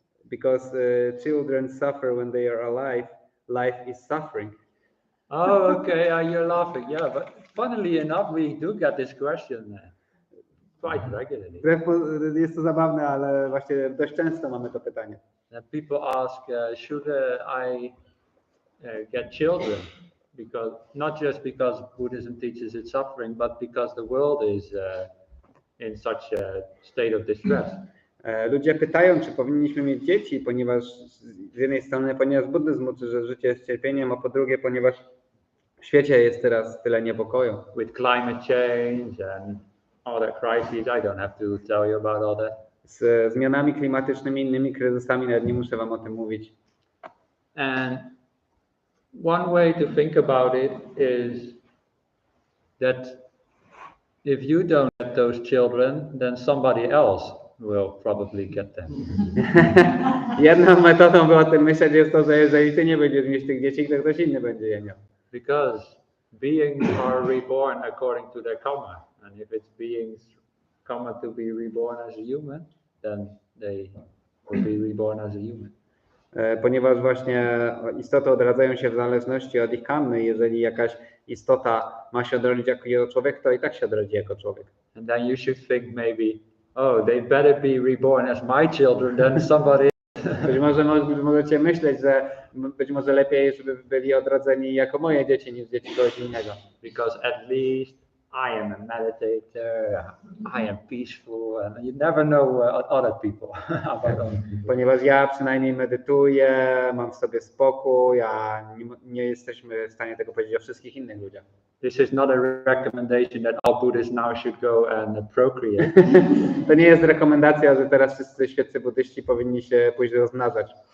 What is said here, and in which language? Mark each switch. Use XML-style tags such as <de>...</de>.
<en>Because children suffer when they are alive. Life is suffering. Oh, okay. You're laughing. Yeah, but funnily enough, we do get this question quite regularly.</en> <pl>Jest to zabawne, ale właśnie dość często mamy to pytanie.</pl> <en>People ask, should I get children? Because not just because Buddhism teaches it's suffering, but because the world is in such a state of distress.</en> <pl>Ludzie pytają, czy powinniśmy mieć dzieci, ponieważ z jednej strony, ponieważ buddyzm uczy, że życie jest cierpieniem, a po drugie, ponieważ w świecie jest teraz tyle niepokoju.</pl> <en>With climate change and all that crises, I don't have to tell you about all that.</en> <pl>Z zmianami klimatycznymi, innymi kryzysami, nawet nie muszę wam o tym mówić.</pl> <en>And one way to think about it is that if you don't get those children, then somebody else will probably get them.</en> <pl>Jedną metodą, by o tym myśleć, jest to, że jeżeli ty nie będziesz mieć tych dzieci, to ktoś inny będzie je miał.</pl> <en>Because beings are reborn according to their karma. And if it's beings karma to be reborn as a human, then they will be reborn as a human.</en> <pl>Ponieważ właśnie istoty odradzają się w zależności od ich karmy. Jeżeli jakaś istota ma się odrodzić jako człowiek, to i tak się odrodzi jako człowiek.</pl> <en>And then you should think maybe, oh, they better be reborn as my children than somebody.</en> <pl>Być może możecie myśleć, że być może lepiej, żeby byli odrodzeni jako moje dzieci niż dzieci kogoś innego.</pl> <en>Because at least I am a meditator, I am peaceful, and you never know other people.</en> <pl>Ponieważ ja przynajmniej medytuję, mam w sobie spokój, a nie jesteśmy w stanie tego powiedzieć o wszystkich innych ludziach.</pl> <en>This is not a recommendation that all Buddhists now should go and procreate.</en> <pl>To nie jest rekomendacja, że teraz wszyscy świeccy buddyści powinni się pójść rozmnażać.</pl>